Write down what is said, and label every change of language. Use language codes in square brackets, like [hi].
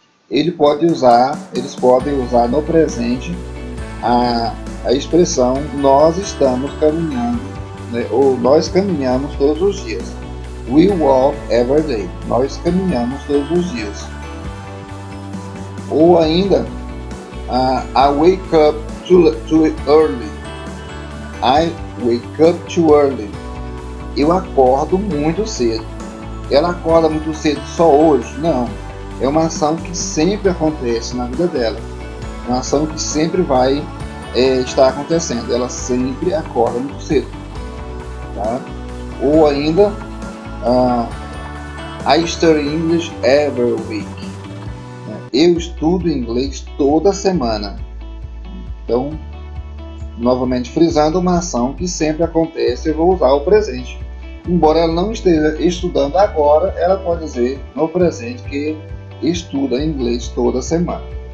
[pt] Eles podem usar no presente a expressão nós estamos caminhando né? Ou nós caminhamos todos os dias. [en] We walk every day. [pt] Nós caminhamos todos os dias. Ou ainda, [en] I wake up too early. I wake up too early. [pt] Eu acordo muito cedo. Ela acorda muito cedo só hoje? Não. É uma ação que sempre acontece na vida dela. É uma ação que sempre vai estar acontecendo. Ela sempre acorda muito cedo. Tá? Ou ainda, [en] I study English every week. [pt] Eu estudo inglês toda semana. Então, novamente frisando, uma ação que sempre acontece, eu vou usar o presente. Embora ela não esteja estudando agora, ela pode dizer no presente que estuda inglês toda semana.